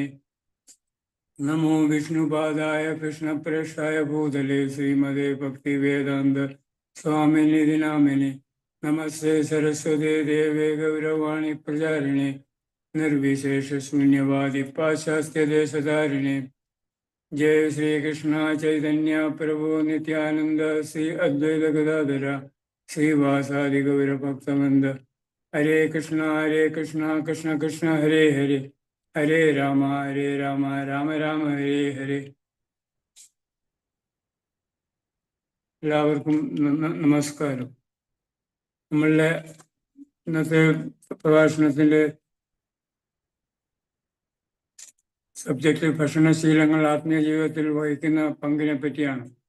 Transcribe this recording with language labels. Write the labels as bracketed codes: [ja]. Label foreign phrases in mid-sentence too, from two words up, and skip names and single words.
[sa] നമോ വിഷ്ണുപാദായ കൃഷ്ണപ്രേഷ്ഠായ ഭൂതലേ ശ്രീമതേ ഭക്തിവേദാന്ത സ്വാമിനിധി നാമിനെ നമസ്തേ സരസ്വതേ ദേവേ ഗൗരവാണി പ്രചാരിണേ നിർവിശേഷ ശൂന്യവാദി പാശ്ചാത്യദേശധാരിണേ. जय श्री कृष्ण चैतन्य प्रभु नित्यानंद श्री अद्वैत गदाधर श्रीवासादि गौर भक्तवृंद. हरे कृष्ण कृष्ण कृष्ण हरे हरे हरे राम राम राम हरे हरे. [ml] എല്ലാവർക്കും നമസ്കാരം. നമ്മളുടെ ഇന്നത്തെ പ്രഭാഷണത്തിൻ്റെ സബ്ജക്റ്റ് ഭക്ഷണശീലങ്ങൾ ആത്മീയ ജീവിതത്തിൽ വഹിക്കുന്ന പങ്കിനെ പറ്റിയാണ്.